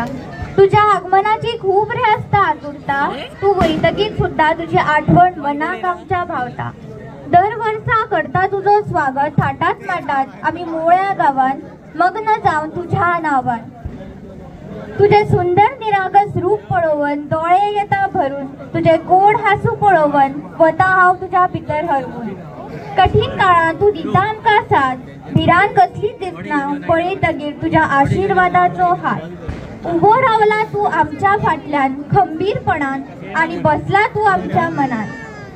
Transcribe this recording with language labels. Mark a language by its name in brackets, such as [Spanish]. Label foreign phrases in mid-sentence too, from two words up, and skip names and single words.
[Konkani] तुझ्या आगमनाची खूप रे असता आतुरता, तू वैतकीत सुद्धा तुझी आठवण मनाक आमच्या भावता। दरवर्षा करता तुझं स्वागत थाटात माटात आम्ही मोळ्या गावान मग्न जाऊन तुझ्या नावान। तुझे सुंदर निरागस रूप पळोवन डोळे येता भरून, तुझे गोड हासू पळोवन वता हाव तुझ्या भितर हरवून। कठीण काळात तू दिता आमका साथ, भिरान कसलीच दिसना पळयतगीर तुझ्या आशीर्वादाचो हात। उभो रावला तू आमच्या फाटल्यान खंबीरपणान आणि बसला तू आमच्या मनात।